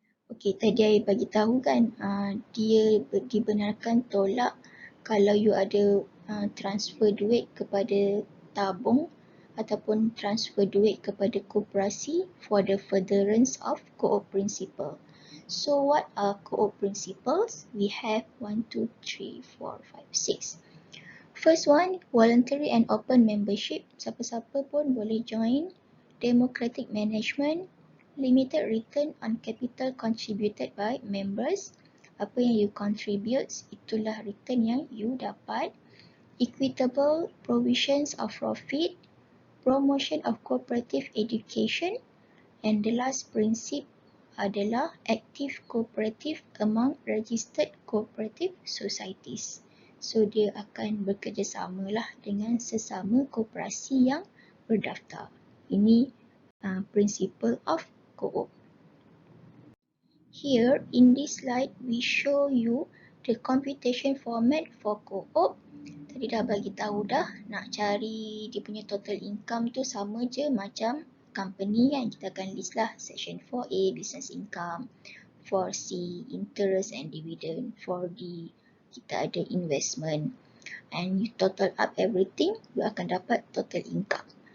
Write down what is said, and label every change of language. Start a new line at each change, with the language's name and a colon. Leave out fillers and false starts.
Malay: Okey, tadi saya bagi tahu kan, dia dibenarkan tolak kalau you ada transfer duit kepada tabung ataupun transfer duit kepada koperasi
English: for the furtherance of co-op principle. So what are co-op principles? We have 1, 2, 3, 4, 5, 6. First one, voluntary and open membership.
Malay: Siapa-siapa pun boleh join.
English: Democratic management. Limited return on capital contributed by members.
Malay: Apa yang you contribute, itulah return yang you dapat.
English: Equitable provisions of profit. Promotion of cooperative education. And the last principle
Malay: adalah
English: active cooperative among registered cooperative societies.
Malay: So dia akan bekerjasama lah dengan sesama koperasi yang berdaftar.
English: Ini principle of co-op. Here in this slide we show you the computation format for co-op.
Malay: Tadi dah bagi tahu dah, nak cari dia punya total income tu sama je macam company kan. Kita akan
English: list lah section 4A business income, 4C interest and dividend, 4D
Malay: kita ada
English: investment, and you total up everything,
Malay: you akan dapat
English: total income.